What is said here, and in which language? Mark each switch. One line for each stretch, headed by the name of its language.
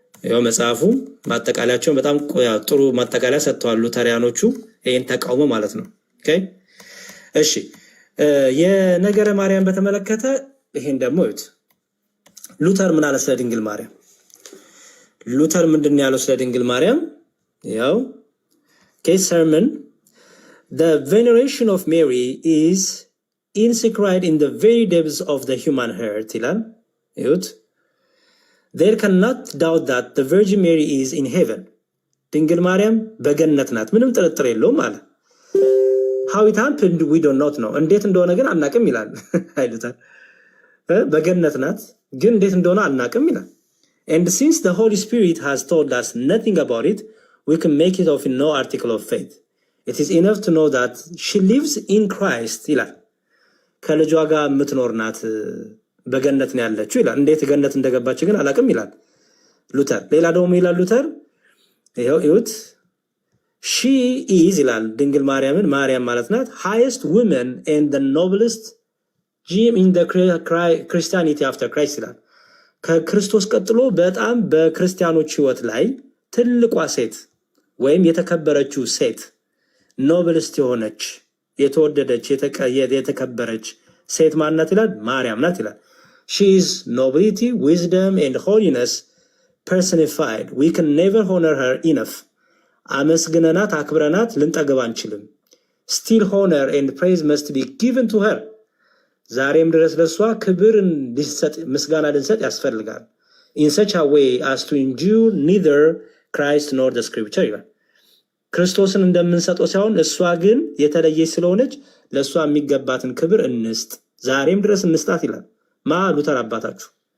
Amharic: ያው መጽሐፉ ማጠቃለያቸውን በጣም ጥሩ ማጠቃለያ ሰጥተዋል ሉተሪያኖቹ ይሄን ተቃውሞ ማለት ነው። ኦኬ እሺ የነገረ ማርያም በተመለከተ ይሄን ደግሞ እዩት። ሉተር ምን አለ ስለ ድንግል ማርያም? ሉተር ምንድነው ያለው ስለ ድንግል ማርያም?
English: ያው sermon, the veneration of Mary is inscribed in the very depths of the human heart
Amharic: ይላል። እዩት።
English: There cannot doubt that the Virgin Mary is in heaven.
Amharic: ድንግል ማርያም በገነት ናት፣ ምንም ጥርጥር የለውም አለ።
English: How it happened we don't know.
Amharic: እንዴት እንደሆነ ግን አናቅም ይላል አይሉታል። በገነት ናት ግን እንዴት እንደሆነ አናቅም ይላል።
English: And since the Holy Spirit has told us nothing about it, we can make it of no article of faith. It is enough to know that she lives in Christ
Amharic: ይላል። ከልጇ ጋር የምትኖር ናት፣ በገነት ነው ያለችው ይላል። እንዴት ገነት እንደገባች ግን አላቅም ይላል ሉተር። ሌላ ደግሞ ይላል ሉተር ይኸው እዩት።
English: she is
Amharic: ይላል ድንግል ማርያምን ማርያም ማለት ናት
English: highest woman and the noblest gem in the Christianity after Christ
Amharic: ይላል። ከክርስቶስ ቀጥሎ በጣም በክርስቲያኖች ህይወት ላይ ትልቋ ሴት ወይም የተከበረችው ሴት ኖብልስት የሆነች የተወደደች የተከበረች ሴት ማናት ይላል? ማርያም ናት ይላል።
English: she is nobility, wisdom and holiness personified. We can never honor her enough.
Amharic: አመስግነናት አክብረናት ልንጠገብ አንችልም።
English: still honor and praise must be given to her.
Amharic: ዛሬም ድረስ ለሷ ክብር እንዲሰጥ ምስጋና ልንሰጥ ያስፈልጋል።
English: in such a way as to endure neither Christ nor the scripture
Amharic: ይላል። ክርስቶስን እንደምንሰጠው ሳይሆን እሷ ግን የተለየች ስለሆነች ለሷ የሚገባትን ክብር እንስጥ፣ ዛሬም ድረስ እንስጣት ይላል። ማ ሉተር አባታችሁ